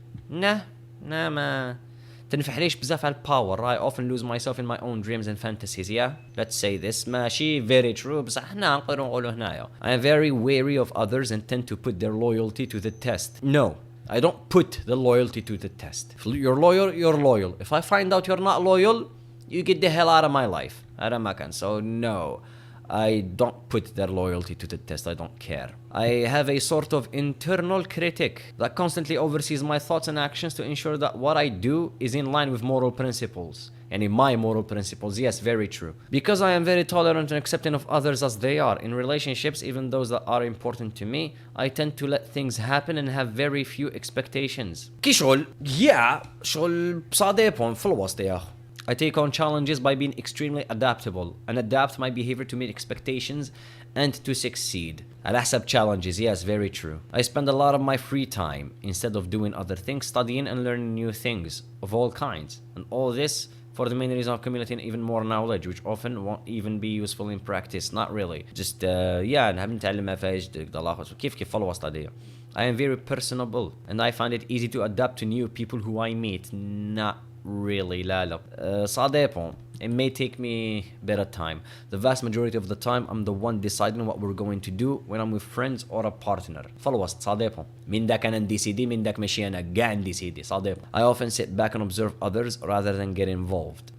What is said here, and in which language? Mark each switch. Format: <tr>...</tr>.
<ar>ما تنفعليش بزاف على الباور.</ar> <en>I often lose myself in my own dreams and fantasies. Yeah, let's say this.</en> <ar>ماشي</ar> <en>very true</en> <ar>بصح حنا نقدروا نقولوا هنايا.</ar> <en>I am very wary of others and tend to put their loyalty to the test. No, I don't put the loyalty to the test. If you're loyal, you're loyal. If I find out you're not loyal, you get the hell out of my life.</en> <ar>هذا ما كان.</ar> <en>So no, I don't put their loyalty to the test. I don't care. I have a sort of internal critic that constantly oversees my thoughts and actions to ensure that what I do is in line with moral principles. And my moral principles. Yes, very true. Because I am very tolerant and accepting of others as they are. In relationships, even those that are important to me, I tend to let things happen and have very few expectations.</en> <ar>كي شغل شغل بصاديبهم في الوسط يا أخو.</ar> <en>I take on challenges by being extremely adaptable and adapt my behavior to meet expectations and to succeed.</en> <ar>على حسب</ar> <en>challenges, yes, very true. I spend a lot of my free time instead of doing other things, studying and learning new things of all kinds. And all this for the main reason of accumulating even more knowledge, which often won't even be useful in practice. Not really.</en> <ar>Just, نحب نتعلم فايش كيف</ar> <en>follow study. I am very personable and I find it easy to adapt to new people who I meet. Not really, لا</en> <fr>ça dépend.</fr> <en>It may take me a bit of time. The vast majority of the time I'm the one deciding what we're going to do when I'm with friends or a partner. فالوسط</en> <fr>ça dépend.</fr> <ar>من داك أنا نديسيدي، من داك ماشي أنا قاع نديسيدي.</ar> <fr>ça dépend.</fr> <en>I often sit back and observe others rather than get involved.</en>